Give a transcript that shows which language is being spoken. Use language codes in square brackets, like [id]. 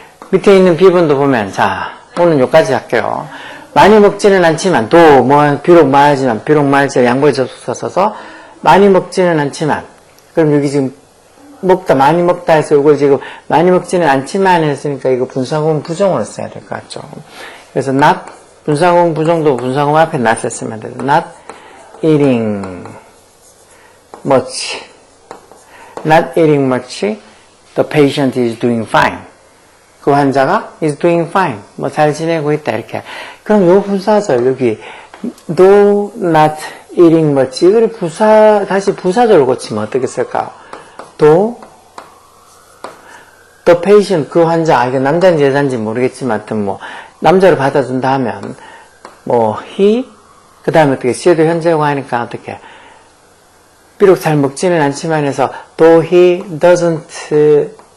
[ko] 밑에 있는 비문도 보면 자 오늘 여기까지 할게요. 많이 먹지는 않지만 또 뭐 비록 말하지만 양보의 접속사 써서 많이 먹지는 않지만 그럼 여기 지금 먹다 많이 먹다 해서 이걸 지금 많이 먹지는 않지만 했으니까 이거 분사구문 부정으로 써야 될 것 같죠. 그래서 not 분사구문 부정도 분사구문 앞에 not을 쓰면 돼요. [en] not eating much. Not eating much, the patient is doing fine. [ko] 그 환자가 [en] is doing fine. [ko] 뭐 잘 지내고 있다 이렇게. 그럼 요 분사절 여기 [en] do not eating much [ko] 이걸 다시 부사절로 고치면 어떻게 쓸까요? do the patient 그 환자 이게 남자인지 여자인지 모르겠지만 하여튼 뭐 남자로 받아준다 하면 뭐 he 그 다음에 어떻게 시에도 현재고 하니까 어떻게 비록 잘 먹지는 않지만 해서 [en] though he doesn't